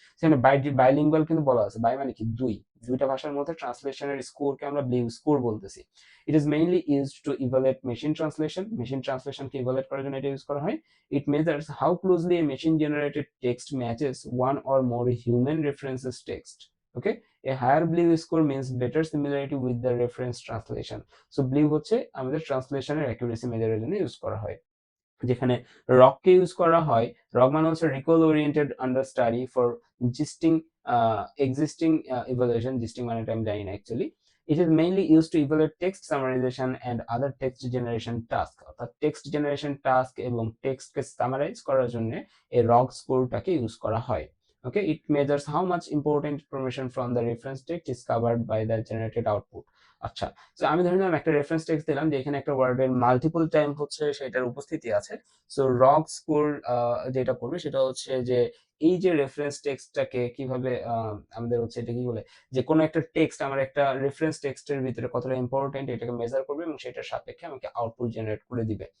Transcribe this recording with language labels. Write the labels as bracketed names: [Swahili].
[Bangla] সেখানে বাইলিঙ্গুয়াল কিন্তু বলা আছে, বাই মানে কি? দুইটা ভাষার মধ্যে ট্রান্সলেশনের স্কোরকে আমরা ব্লিউ স্কোর বলতেছি। [English] It is mainly used to evaluate machine ট্রান্সলেশনকে evaluate করার জন্য এটা ইউজ করা হয়। It measures how closely a machine generated text matches one or more human references text. Okay, a higher blue score means better similarity with the reference translation. [Bangla] So blue হচ্ছে আমাদের ট্রান্সলেশনের accuracy মেজারের জন্য use করা হয়। যেখানে রককে use করা হয়, rock মানে হচ্ছে recall oriented understanding for জিস্টিং existing evaluation. জিস্টিং মানে আমি জানি না actually. [English] it is mainly use to evaluate text summarisation and other text generation task, [Bangla] অর্থাৎ টেক্সট জেনারেশন টাস্ক এবং টেক্সটকে সামারাইজ করার জন্য এই রক স্কোরটাকে ইউজ করা হয়। [English] Okay, it measures how much important information from the reference text is covered by the generated output. [Bangla] আচ্ছা, তো আমি ধরে নিলাম একটা রেফারেন্স টেক্সট দিলাম, যে এখানে একটা ওয়ার্ডের মাল্টিপল টাইম হচ্ছে সেটার উপস্থিতি আছে। সো রগ স্কোর যেটা করবে সেটা হচ্ছে যে এই যে রেফারেন্স টেক্সটটাকে কিভাবে আমাদের হচ্ছে এটা কি বলে, যে কোনো একটা টেক্সট আমার একটা রেফারেন্স টেক্সটের ভিতরে কতটা ইম্পর্টেন্ট এটাকে মেজার করবে এবং সেটার সাপেক্ষে আমাকে আউটপুট জেনারেট করে দিবে।